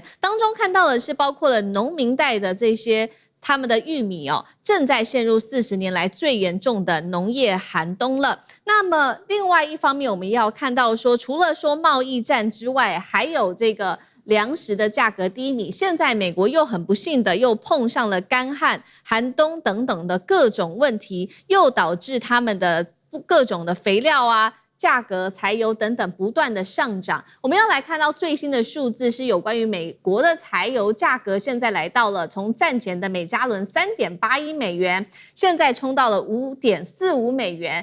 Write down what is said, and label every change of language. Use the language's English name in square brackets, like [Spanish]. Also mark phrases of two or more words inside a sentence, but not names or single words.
[Chinese] 當中看到的是包括了農民帶的這些他們的玉米哦，正在陷入40年來最嚴重的農業寒冬了。那麼另外一方面，我們要看到說，除了說貿易戰之外，還有這個糧食的價格低迷。現在美國又很不幸的又碰上了乾旱、寒冬等等的各種問題，又導致他們的各種的肥料啊、價格、柴油等等不斷的上漲。我們要來看到最新的數字，是有關於美國的柴油價格，現在來到了從戰前的每加侖3.81美元，現在衝到了5.45美元。